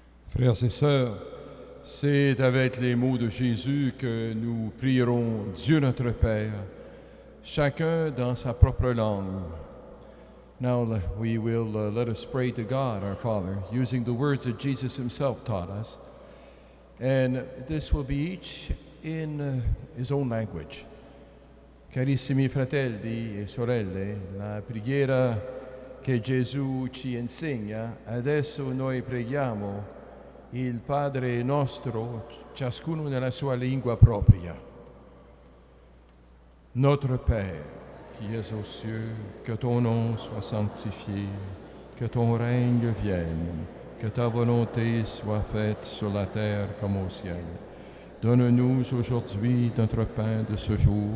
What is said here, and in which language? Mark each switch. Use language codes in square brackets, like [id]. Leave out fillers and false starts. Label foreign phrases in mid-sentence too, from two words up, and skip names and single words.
[fr] Frères et sœurs, c'est avec les mots de Jésus que nous prierons Dieu notre Père, chacun dans sa propre langue. [en] Now we will let us pray to God, our Father, using the words that Jesus himself taught us. And this will be each in his own language. [it] Carissimi fratelli e sorelle, la preghiera che Gesù ci insegna, adesso noi preghiamo il Padre nostro, ciascuno nella sua lingua propria. [fr] Notre Père, qui es aux cieux, que ton nom soit sanctifié, que ton règne vienne, que ta volonté soit faite sur la terre comme au ciel. Donne-nous aujourd'hui notre pain de ce jour.